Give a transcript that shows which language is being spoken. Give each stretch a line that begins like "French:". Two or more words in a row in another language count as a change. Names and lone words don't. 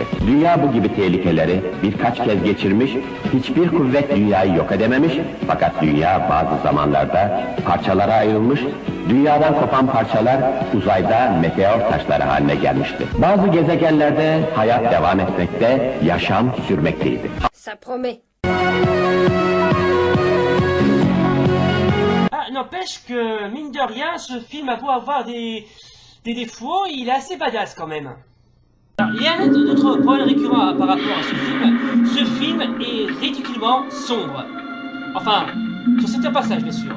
Turkish: Dünya bu gibi tehlikeleri birkaç kez geçirmiş, hiçbir kuvvet dünyayı yok edememiş, fakat dünya bazı zamanlarda parçalara ayrılmış, dünyadan kopan parçalar uzayda meteor taşları haline gelmişti. Bazı gezegenlerde hayat devam etmekte, yaşam sürmekteydi.
French: Ça promet. Ah, n'empêche que, mine de rien, ce film a beau avoir des défauts, il est assez badass quand même. Alors, il y a un autre problème récurrent par rapport à ce film. Ce film est ridiculement sombre. Enfin, sur certains passages, bien sûr.